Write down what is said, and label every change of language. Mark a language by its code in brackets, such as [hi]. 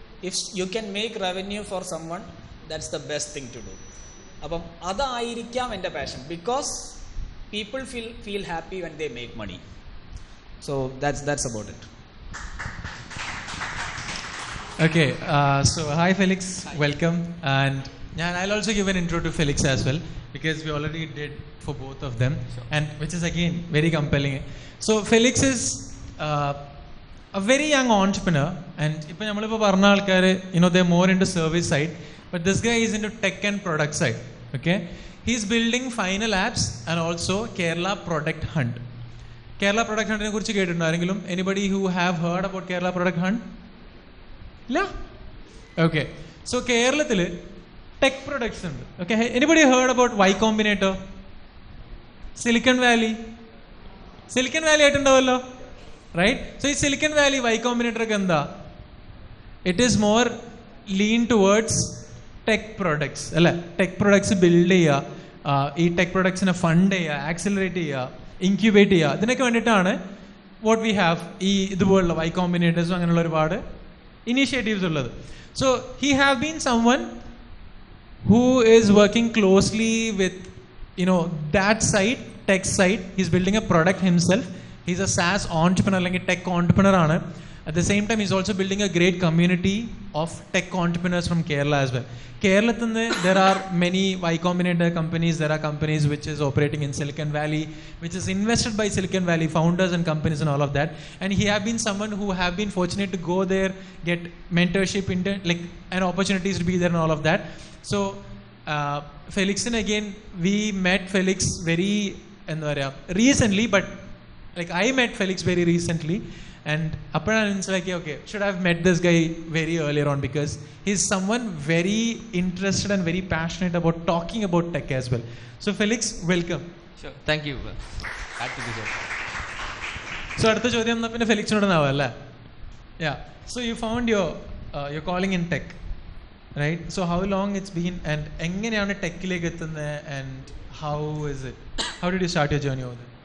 [en] If you can make revenue for someone, that's the best thing to do. [ml] അപ്പം അതായിരിക്കാം എൻ്റെ passion, [en] Because people feel happy when they make money. So that's about it. Okay, so hi Felix. Hi. Welcome. And I'll also give an intro to Felix as well, because we already did for both of them. Sure. And which is again very compelling. So Felix is a very young entrepreneur, and [ml] ipo nammalipo parna aalkare, [en] they're more into service side, but this guy is into tech and product side. Okay, he's building final apps and also Kerala Product Hunt. Kerala Product Hunt [ml] ne kurichu kettunda arengelum? [en] Anybody who have heard about Kerala Product Hunt? illa? Okay, so [ml] Keralathil tech products undu. [en] Okay, anybody heard about Y Combinator? [ml] Silicon Valley aayittundavallo, right? [en] So [ml] ee Silicon Valley Y Combinator ke enda, [en] it is more lean towards tech products അല്ലേ? [ml] Tech products build ചെയ്യുക, ഈ tech പ്രൊഡക്ട്സിനെ fund ചെയ്യുക, accelerate ചെയ്യുക, incubate ചെയ്യുക, ഇതിനൊക്കെ വേണ്ടിയിട്ടാണ് [en] what we have [ml] ഈ ഇതുപോലുള്ള വൈ കോമ്പിനേറ്റേഴ്സും അങ്ങനെയുള്ള ഒരുപാട് ഇനീഷ്യേറ്റീവ്സ് ഉള്ളത്. [en] So he have been someone who is working closely with that side, tech side. He's building a product himself. He's a SaaS entrepreneur അല്ലെങ്കിൽ tech entrepreneur ആണ്. At the same time, he's also building a great community of tech entrepreneurs from Kerala as well. Kerala, there are many Y Combinator companies. There are companies which is operating in Silicon Valley, which is invested by Silicon Valley founders and companies and all of that. And he have been someone who have been fortunate to go there, get mentorship, and opportunities to be there and all of that. So, Felix, and again, we met Felix very recently, but I met Felix very recently. And it's like, okay, should I have met this guy very earlier on, because he's someone very interested and very passionate about talking about tech as well. So Felix, welcome. Sure, thank you. Glad to be here. [ml] So അടുത്ത ചോദ്യം എന്നാ പിന്നെ ഫെലിക്സിനോടാവും അല്ലേ? [en] Yeah. So you found your calling in tech, right? So how long it's been, and [ml] എങ്ങനെയാണ് ടെക്കിലേക്ക് എത്തുന്നത്, [en] and how is it? How did you start your journey over there?